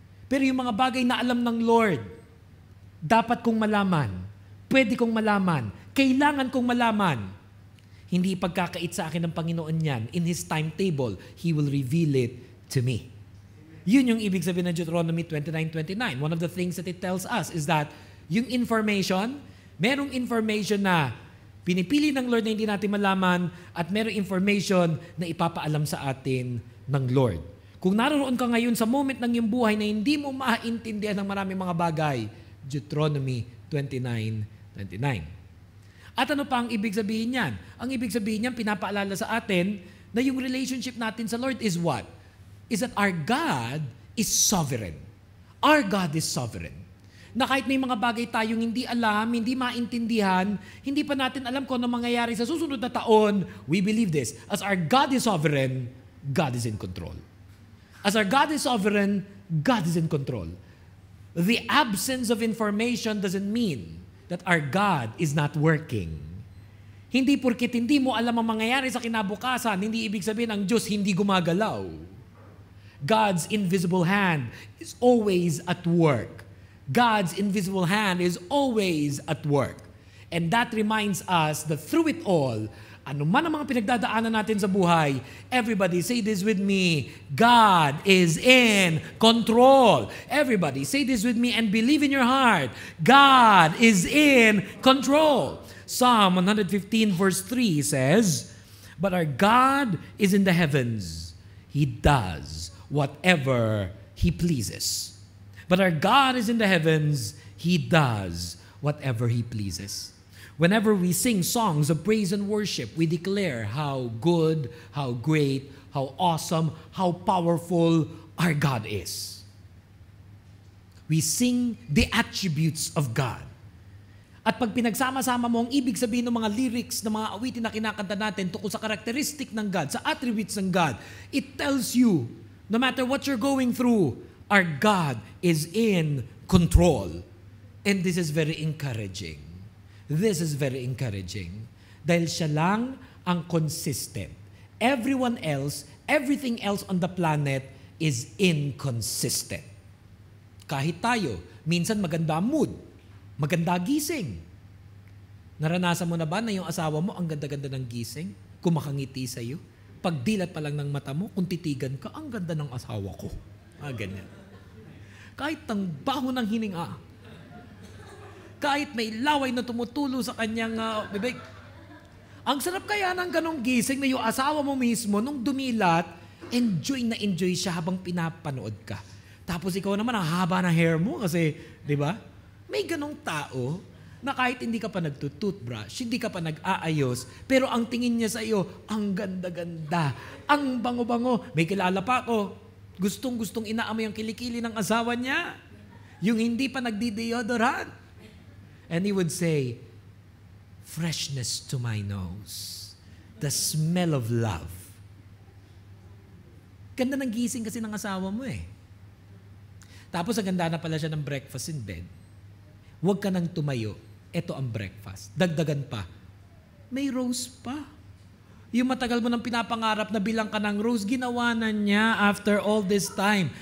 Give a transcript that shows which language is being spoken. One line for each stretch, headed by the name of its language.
Filipino: Pero yung mga bagay na alam ng Lord, dapat kong malaman, pwede kong malaman, kailangan kong malaman, hindi pagkakait sa akin ng Panginoon yan.
English: In His timetable, He will reveal it to me.
Filipino: Yun yung ibig sabihin ng Deuteronomy 29:29.
English: One of the things that it tells us is that
Filipino: yung information, merong information na pinipili ng Lord na hindi natin malaman at merong information na ipapaalam sa atin ng Lord. Kung naroon ka ngayon sa moment ng iyong buhay na hindi mo maintindihan ng maraming mga bagay, Deuteronomy 29:29. At ano pa ang ibig sabihin niyan? Ang ibig sabihin niyan, pinapaalala sa atin na yung relationship natin sa Lord
English: is what? Is that our God is sovereign. Our God is sovereign.
Filipino: Na kahit may mga bagay tayong hindi alam, hindi maintindihan, hindi pa natin alam kung ano mangyayari sa susunod na taon,
English: we believe this. As our God is sovereign, God is in control. As our God is sovereign, God is in control. The absence of information doesn't mean that our God is not working.
Filipino: Hindi porkit hindi mo alam ang mangyayari sa kinabukasan, hindi ibig sabihin ang Diyos hindi gumagalaw.
English: God's invisible hand is always at work. God's invisible hand is always at work. And that reminds us that through it all,
Filipino: ano man ang mga pinagdadaanan natin sa buhay,
English: everybody say this with me, God is in control. Everybody say this with me and believe in your heart, God is in control. Psalm 115 verse 3 says, but our God is in the heavens. He does whatever He pleases. But our God is in the heavens. He does whatever He pleases. Whenever we sing songs of praise and worship, we declare how good, how great, how awesome, how powerful our God is. We sing the attributes of God.
Filipino: At pag pinagsama-sama mo ang ibig sabihin ng mga lyrics ng mga awitin na kinakanta natin tungkol sa karakteristik ng God, sa attributes ng God,
English: it tells you, no matter what you're going through, our God is in control. And this is very encouraging. This is very encouraging.
Filipino: Dahil siya lang ang consistent.
English: Everyone else, everything else on the planet is inconsistent.
Filipino: Kahit tayo, Minsan maganda ang mood. Maganda gising. Naranasan mo na ba na yung asawa mo ang ganda-ganda ng gising? Kumakangiti sa'yo? Pagdilat pa lang ng mata mo, kung titigan ka, ang ganda ng asawa ko. Ganyan. Kahit ang baho ng hininga, kahit may laway na tumutulo sa kanyang bibig, ang sarap kaya ng ganong gising na yung asawa mo mismo, nung dumilat, enjoy na enjoy siya habang pinapanood ka. Tapos ikaw naman, ang haba ng hair mo kasi, di ba? May ganong tao na kahit hindi ka pa nagtutoothbrush, hindi ka pa nag-aayos, pero ang tingin niya sa iyo, ang ganda-ganda, ang bango-bango. May kilala pa ako, gustong-gustong inaamoy ang kilikili ng asawa niya, yung hindi pa nagdi-deodorant.
English: And he would say, freshness to my nose, the smell of love.
Filipino: Ganda ng gising kasi ng asawa mo eh. Tapos aganda na pala siya ng
English: breakfast in bed.
Filipino: Huwag ka nang tumayo. Ito ang breakfast. Dagdagan pa. May rose pa. Yung matagal mo nang pinapangarap na bilang ka ng rose, ginawa na niya
English: after all this time.